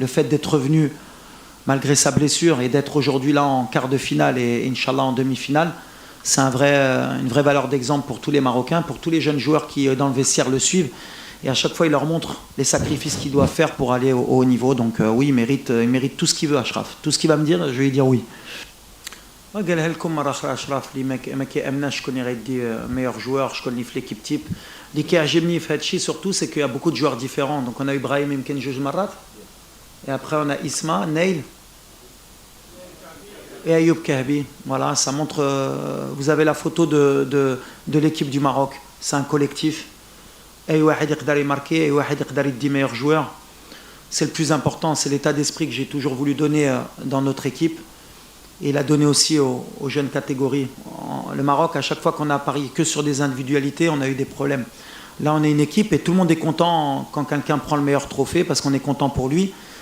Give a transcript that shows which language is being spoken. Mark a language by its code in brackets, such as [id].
[fr] Le fait d'être revenu malgré sa blessure et d'être aujourd'hui là en quart de finale et Inch'Allah en demi-finale, c'est une vraie valeur d'exemple pour tous les Marocains, pour tous les jeunes joueurs qui, dans le vestiaire, le suivent. Et à chaque fois, il leur montre les sacrifices qu'il doit faire pour aller au haut niveau. Donc oui, il mérite tout ce qu'il veut, Achraf. Tout ce qu'il va me dire, je vais lui dire oui. [ar] قالها لكم مرة أخرى أشرف اللي ما كيأمناش شكون يغيدي [fr] meilleur joueur, [ar] شكون اللي في [fr] l'équipe type. [ar] اللي كيعجبني في هذا الشيء [fr] surtout c'est qu'il y a beaucoup de joueurs différents. Donc on a eu Brahim [ar] يمكن جوج مرات. [fr] Et après on a Isma, Neil et Ayoub Kahbi. Voilà, ça montre. Vous avez la photo de l'équipe du Maroc. C'est un collectif. [ar] أي واحد يقدر يماركي أي واحد يقدر يدي [fr] meilleur joueur. C'est le plus important, c'est l'état d'esprit que j'ai toujours voulu donner dans notre équipe. Et il a donné aussi aux jeunes catégories. Le Maroc, à chaque fois qu'on a parié que sur des individualités, on a eu des problèmes. Là, on est une équipe et tout le monde est content quand quelqu'un prend le meilleur trophée parce qu'on est content pour lui.